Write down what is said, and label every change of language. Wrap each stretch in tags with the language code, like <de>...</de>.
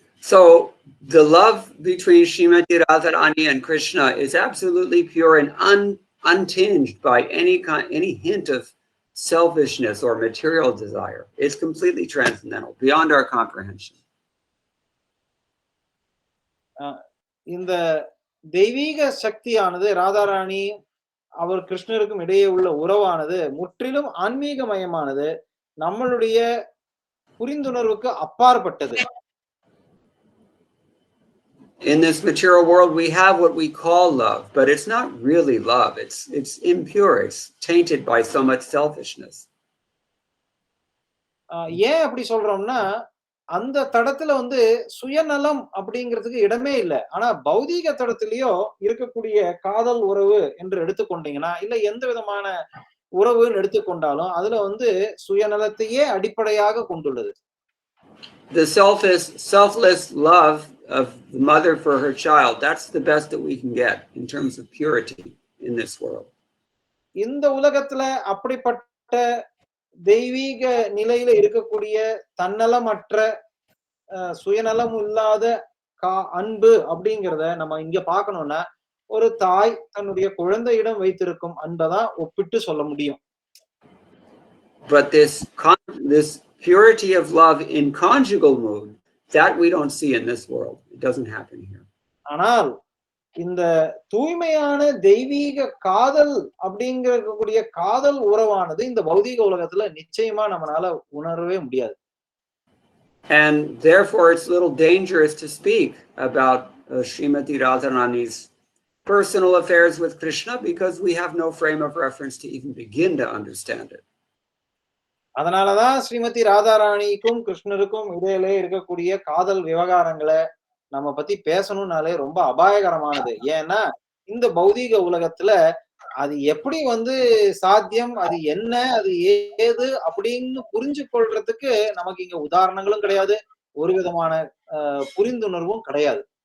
<en>So the love between Srimati Radharani and Krishna is absolutely pure and untinged by any hint of selfishness or material desire. It's completely transcendental, beyond our comprehension.</en> <ta>இந்த தெய்வீக சக்தியானது ராதாராணி அவர் கிருஷ்ணருக்கும் இடையே உள்ள உறவானது முற்றிலும் ஆன்மீகமயமானது, நம்மளுடைய புரிந்துணர்வுக்கு அப்பாற்பட்டது.</ta> <en>In this material world, we have what we call love, but it's not really love. It's impure. It's tainted by so much selfishness.</en> <ta>ஏன் அப்படி சொல்றோம்னா, அந்த தடத்துல வந்து சுயநலம் அப்படிங்கிறதுக்கு இடமே இல்லை. ஆனா பௌதீக தடத்திலேயோ இருக்கக்கூடிய காதல் உறவு என்று எடுத்துக்கொண்டீங்கன்னா, இல்ல எந்த விதமான உறவுன்னு எடுத்துக்கொண்டாலும் அதுல வந்து சுயநலத்தையே அடிப்படையாக கொண்டுள்ளது.</ta> <en>The selfless love of the mother for her child, that's the best that we can get in terms of purity in this world.</en> <ta>இந்த உலகத்துல அப்படிப்பட்ட தெய்வீக நிலையில இருக்கக்கூடிய தன்னலமற்ற சுயநலம் இல்லாத அன்பு அப்படிங்கிறத நம்ம இங்க பார்க்கணும்னா, ஒரு தாய் தன்னுடைய குழந்தையிடம் வைத்திருக்கும் அன்பைதான் ஒப்பிட்டு சொல்ல முடியும்.</ta> <en>But this purity of love in conjugal mood, that we don't see in this world. It doesn't happen here.</en> <ta>ஆனால் இந்த தூய்மையான தெய்வீக காதல் அப்படிங்கக்கூடிய காதல் உறவானது இந்த பௌதீக உலகத்துல நிச்சயமா நம்மளால உணரவே முடியாது.</ta> <en>And therefore it's a little dangerous to speak about Srimati Radharani's personal affairs with Krishna, because we have no frame of reference to even begin to understand it.</en> <ta>அதனாலதான் ஸ்ரீமதி ராதாராணிக்கும் கிருஷ்ணருக்கும் இடையிலே இருக்கக்கூடிய காதல் விவகாரங்களை நம்ம பத்தி பேசணும்னாலே ரொம்ப அபாயகரமானது. ஏன்னா இந்த பௌதீக உலகத்துல அது எப்படி வந்து சாத்தியம், அது என்ன, அது ஏது அப்படின்னு புரிஞ்சு கொள்றதுக்கு நமக்கு இங்க உதாரணங்களும் கிடையாது, ஒரு விதமான புரிந்துணர்வும் கிடையாது.</ta>